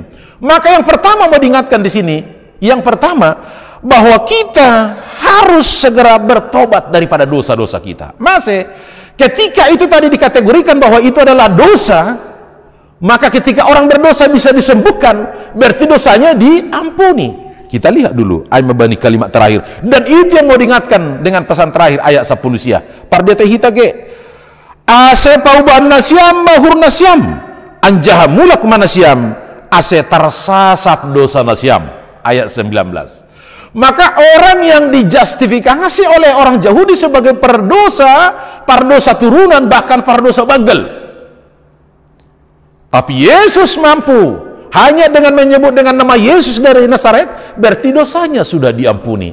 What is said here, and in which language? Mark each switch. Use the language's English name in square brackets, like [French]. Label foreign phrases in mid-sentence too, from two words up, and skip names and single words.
[Indonesian] Maka yang pertama mau diingatkan di sini, yang pertama bahwa kita harus segera bertobat daripada dosa-dosa kita. Masih ketika itu tadi dikategorikan bahwa itu adalah dosa, maka ketika orang berdosa bisa disembuhkan, berarti dosanya diampuni. Kita lihat dulu ayat membani kalimat terakhir, dan itu yang mau diingatkan dengan pesan terakhir ayat 10 sia. [Batak Simalungun] Pardete hitage ase pauban nasiam mahur nasiam anjaha mulak manasiam ase tersasap dosa nasiam, ayat 19. [Indonesian] Maka orang yang dijustifikasi oleh orang Yahudi sebagai perdosa turunan, bahkan perdosa bagel, tapi Yesus mampu hanya dengan menyebut dengan nama Yesus dari Nazaret, berarti dosanya sudah diampuni.